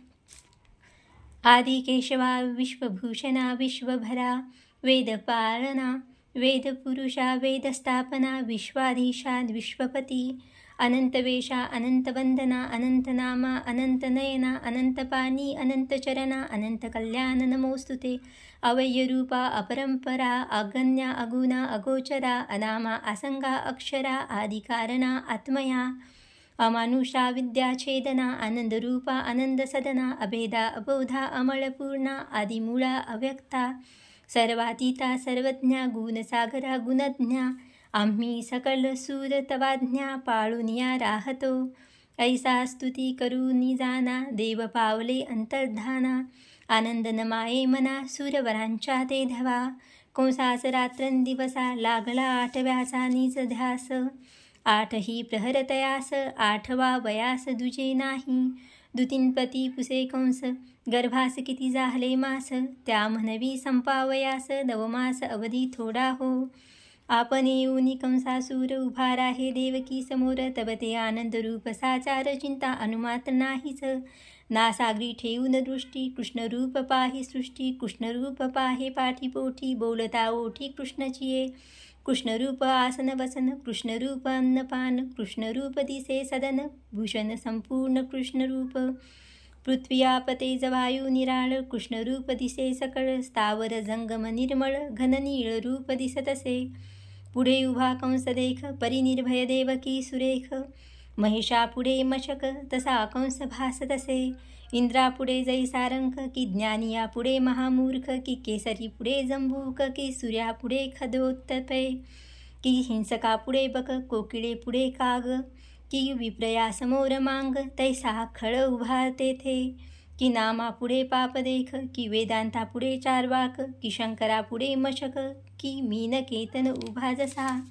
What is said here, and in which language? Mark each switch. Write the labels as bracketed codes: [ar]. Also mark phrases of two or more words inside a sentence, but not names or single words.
[mr] आदिकेशवा विश्वभूषणा विश्वभरा वेदपालना वेदपुरुषा वेदस्थापना विश्वाधीशा विश्वपती अनंतवेशा अनंतवंदना अनंतनामा अनंतनयना अनंतपाणी अनंतचरणा अनंतकल्याण नमोस्तुते अवय्यरूपा अपरंपरा अगण्या अगुणा अगोचरा अनामा असंगा अक्षरा आदिकारणा आत्मया अमानुषा विद्याछेदना आनंदरूपा आनंदसदना अभेदा अबोधा अमलपूर्णा आदिमूळा अव्यक्ता सर्वातीता सर्वज्ञा गुणसागरा गुणज्ञा आम्ही सकल सूर तवाज्ञा पाळुनिया राहतो ऐसा स्तुती करूनी जाना देव पावले अंतर्धाना आनंद नमाये मना सूरवरांच्या ते धवा कंसास रात्रंदिवसा लागला आठव्याचा निज ध्यास आठही प्रहरतयास आठवा वयास दुजे नाही दुतींपती पुसे कंस गर्भास किती जाहले मास त्या म्हणवी संपावयास नवमास अवधी थोडा हो आपण येऊनी कंसासूर उभा राहे देवकी समोर तब ते आनंद रूप साचार चिंता अनुमात्र नाहीच नासागरी ठेवून दृष्टी कृष्णरूप पाही सृष्टी कृष्णरूप पाहे पाठीपोठी बोलता ओठी कृष्णचिये कृष्णरूप आसन वसन कृष्णरूप अन्नपान कृष्णरूप दिसे सदन भूषण संपूर्ण कृष्णरूप पृथ्वी आपते जवायू निराळ कृष्णरूप दिसे सकळ स्थावर जंगम निर्मळ घननीळ रूप दिसतसे पुढे उभा कंस देख परिनिर्भय देवकी सुरेख महिषा पुढे मशक तसा कंस भासतसे इंद्रापुढे जैसारंक की ज्ञानिया पुढे महामूर्ख की केसरी पुढे जंबूक की सूर्यापुढे खदोत्तपे की हिंसका पुढे बक कोकिळे पुढे काग की विप्रया समोर मांग तैसा खळ उभा तेथे की नामा पुढे पाप देख की वेदांता पुढे चारवाक की शंकरा पुढे मशक की मीनकेतन उभा जसा